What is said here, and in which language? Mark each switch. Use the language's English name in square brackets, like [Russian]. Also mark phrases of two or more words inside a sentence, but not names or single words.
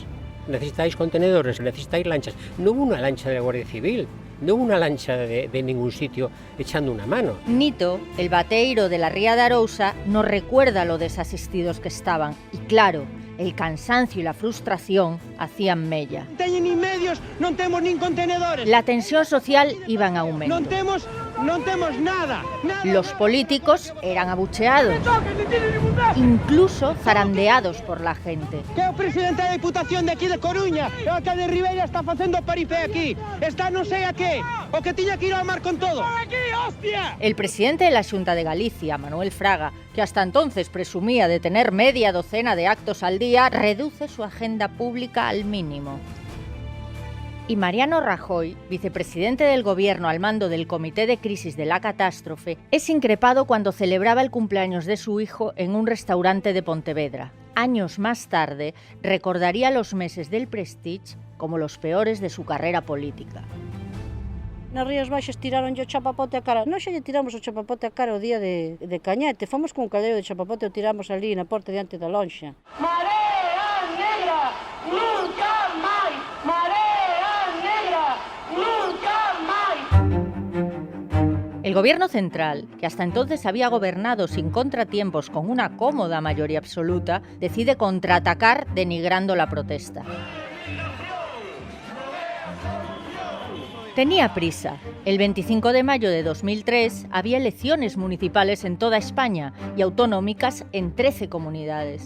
[Spanish] Necesitáis contenedores, necesitáis lanchas. No hubo una lancha de la Guardia Civil, no hubo una lancha de ningún sitio echando una mano. Nito, el bateiro de la Ría de Arousa, nos recuerda lo desasistidos que estaban. Y claro, el cansancio y la frustración hacían mella. [Galician] Teñen nin medios, non temos nin contenedores. [Spanish] La tensión social iba en aumento. [Galician] Non temos nada. [Spanish] Los políticos eran abucheados, incluso zarandeados por la gente. [Galician] Que o presidente da Diputación de aquí de Coruña, o alcalde de Ribeira está facendo paripé aquí. Está non sei a qué, o que tiña que ir ao mar con todo. Aquí, hostia! [Spanish] El presidente de la Xunta de Galicia, Manuel Fraga, que hasta entonces presumía de tener media docena de actos al día, reduce su agenda pública al mínimo. Y Mariano Rajoy, vicepresidente del Gobierno al mando del Comité de Crisis de la Catástrofe, es increpado cuando celebraba el cumpleaños de su hijo en un restaurante de Pontevedra. Años más tarde, recordaría los meses del Prestige como los peores de su carrera política. [Galician] Nas Rías Baixas tiraron o chapapote a cara. Nós xa lle tiramos o chapapote a cara o día de Cañete. Fomos con un caldeiro de chapapote e o tiramos ali na porta diante da lonxa. Marea negra, nunca máis. Marea negra, nunca máis. [Spanish] El gobierno central, que hasta entonces había gobernado sin contratiempos con una cómoda mayoría absoluta, decide contraatacar denigrando la protesta. Tenía prisa. El 25 de mayo de 2003 había elecciones municipales en toda España y autonómicas en 13 comunidades.